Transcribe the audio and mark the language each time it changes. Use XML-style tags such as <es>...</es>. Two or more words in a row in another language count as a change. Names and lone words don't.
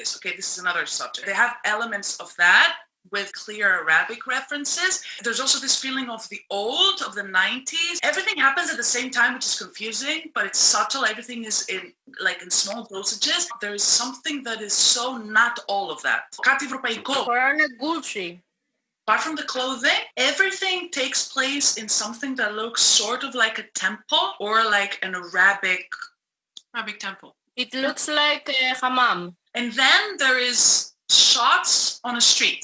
<en>Okay, this is another subject. They have elements of that, with clear Arabic references. There's also this feeling of the old, of the 90s. Everything happens at the same time, which is confusing, but it's subtle. Everything is in small dosages. There is something that is so not all of that.</en> <el>Κάτι ευρωπαϊκό. Φοράνε Gucci.</el> <en>Apart from the clothing, everything takes place in something that looks sort of like a temple or like an Arabic temple. It looks like a hammam. And then there is shots on a street.</en>